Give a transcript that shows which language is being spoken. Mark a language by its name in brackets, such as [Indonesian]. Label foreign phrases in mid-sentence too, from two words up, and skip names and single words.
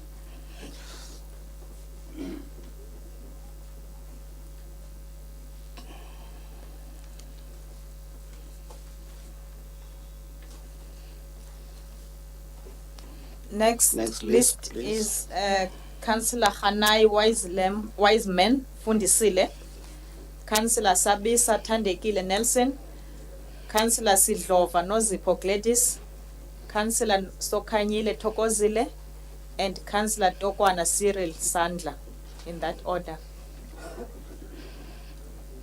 [English] Next Next list list, please. is Councillor Hanai Wiseman Fundisile, Councillor Sabisa Tandekile Nelson, Councillor Sidlova Nozipho Gladys, Councillor Sokanyile Tokozile, and Councillor Tokwana Cyril Sandla, in that order.